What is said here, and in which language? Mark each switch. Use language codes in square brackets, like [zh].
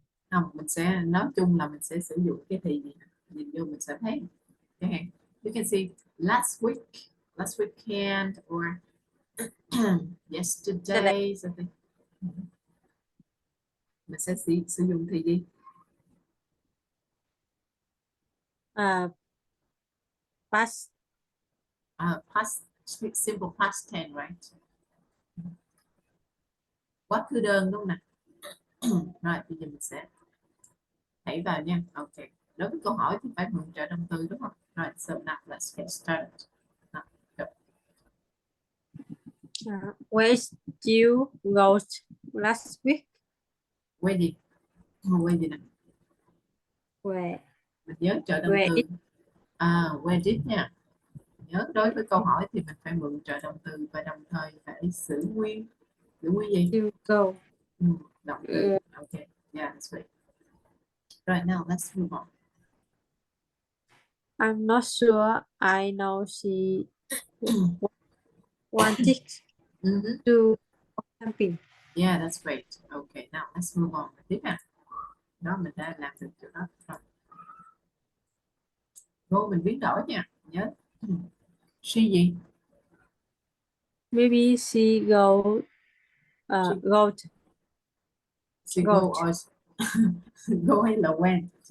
[vi] Không, mình sẽ nói chung là mình sẽ sử dụng cái thì gì, nhìn vô mình sẽ thấy. [en] Okay. You can see last weekend, or yesterday, something. [vi] Mình sẽ sử dụng thì gì? [en] Past. Past, simple past tense, right? [vi] Quá khứ đơn đúng không nè? Rồi bây giờ mình sẽ hãy vào nha. Ok, đối với câu hỏi thì phải mượn trợ động từ đúng không? Rồi, [en] so now let's get started. [vi] Nào, [en] go. Where you go last week? Where [vi] gì? Where gì nè? [en] Where? [vi] Mình nhớ trợ động [en] Where [vi] từ. [en] it? Where did [vi] nha. Nhớ đối với câu hỏi thì mình phải mượn trợ động từ và đồng thời phải giữ nguyên gì? [en] You go. [vi] Động từ. [en] Ok, yeah, that's right. Right, now let's move on. I'm not sure I know she wanted to camping. Yeah, that's great. Okay, now let's move on. [vi] Tiếp nào. Đó, mình đã làm được chỗ đó. Rồi. Vô mình biến đổi nha. Nhớ. [en] She [vi] gì? [en] Maybe she go go She go or go [vi] hay là [en] went?